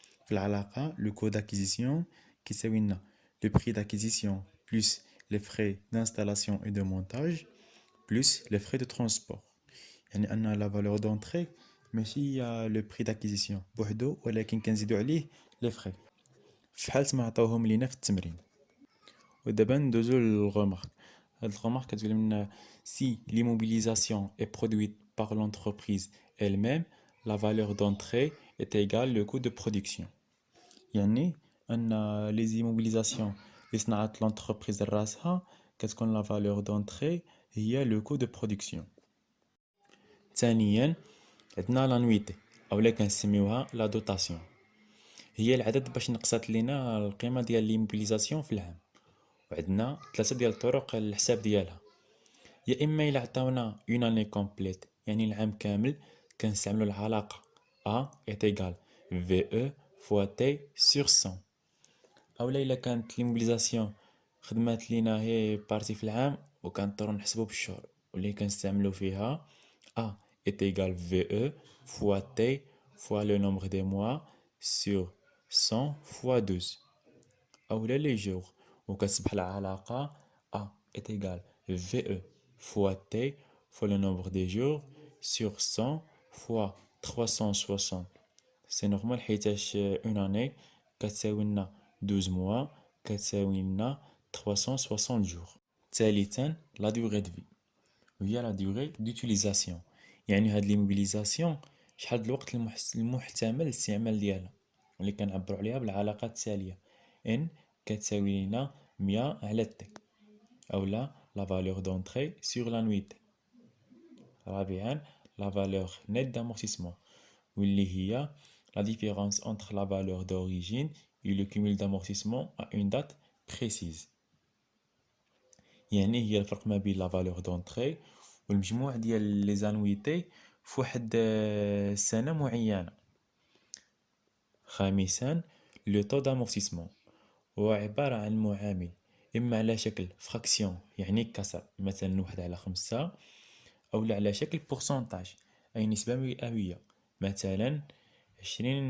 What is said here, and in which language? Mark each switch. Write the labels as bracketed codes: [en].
[ar] في العلاقه لو كو داكيزيسيون كيساوي لنا لو بري داكيزيسيون بلس لي فري دانستالاسيون اي دو مونتاج بلس لي فري دو ترونسبور، يعني ان لا فالور دونطري ماشي هي لو بري داكيزيسيون بوحدو ولكن كنزيدو عليه لي فري في حالة ما عطاوهم لينا في التمرين. ودابا ندوزو للغومارك. هاد الغومارك كتقول لنا [fr] si l'immobilisation est produite par l'entreprise elle-même, la valeur d'entrée est égale le coût de production. [ar] يعني ان لي زيموبيليزاسيون اللي صنعت لونتربريز راسها كتكون لا فالور دونطري هي لو كو دو برودكسيون. ثانيا عندنا لانويتي اولا كنسميوها لا دوتاسيون. هي العدد باش نقصات لينا القيمة ديال ليموبيليزاسيون في العام. وعندنا 3 ديال الطرق للحساب ديالها. يا إما إلا عطاونا اون اني كومبليت يعني العام كامل، كنستعملو العلاقة [fr] A est égal VE fois T sur 100. [ar] أولا إلا كانت ليموبيليزاسيون خدمات لينا هي بارتي في العام وكنضطرو نحسبو بالشهور، واللي كنستعملو فيها [fr] A est égal VE fois T fois le nombre des mois sur 100 fois 12. [ar] أولا لي جور وكتصبح العلاقة [fr] A est égal VE fois T fois le nombre des jours sur 100 fois 360. [ar] سي نورمال حيتاش اون اني كتساوي لنا 12 موا كتساوي لنا 360 جور. ثالثا لا دوغي دو في، وهي لا دوغي دوتيليزاسيون، يعني هاد ليموبيليزاسيون شحال د الوقت المحتمل الاستعمال ديالها، واللي كنعبرو عليها بالعلاقة التالية ان كتساوي لنا 100 على تي، اولا لا فالور دونتري سور لانويتي. رابعا لا فالور نيت دامورتيسمون، واللي هي [fr] la différence entre la valeur d'origine et le cumul d'amortissement à une date précise. [ar] يعني هي الفرق ما بين لا فالور دونتري والمجموع ديال لي زانويتي في واحد سنة معينة. خامسا لو طو دامورتيسمون، هو عبارة عن معامل إما على شكل فراكسيون يعني كسر مثلا 1/5، أو على شكل بورسنتاج أي نسبة مئوية مثلا 20%.